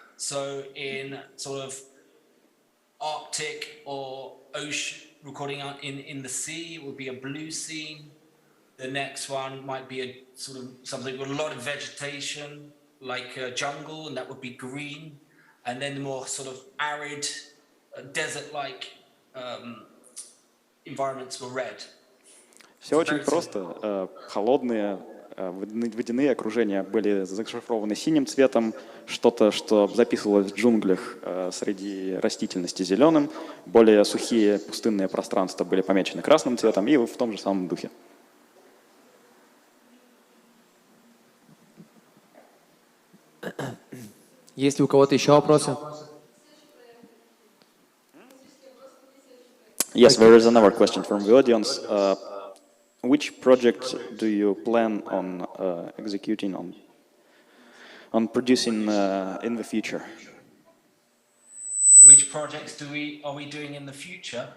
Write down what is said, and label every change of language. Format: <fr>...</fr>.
<en>So in sort of Arctic or ocean, recording in the sea, it would be a blue scene. The next one might be a sort of something with a lot of vegetation, like a jungle, and that would be green. And then the more sort of arid, desert-like environments were red.</en> <ru>Все очень просто. Холодные водяные окружения были зашифрованы синим цветом, что-то, что записывалось в джунглях среди растительности зеленым, более сухие пустынные пространства были помечены красным цветом и в том же самом духе. Есть ли у кого-то еще вопросы?</ru> <en>Yes, there is another question from the audience. Which project do you plan on executing on producing in the future? Which projects are we doing in the future?</en>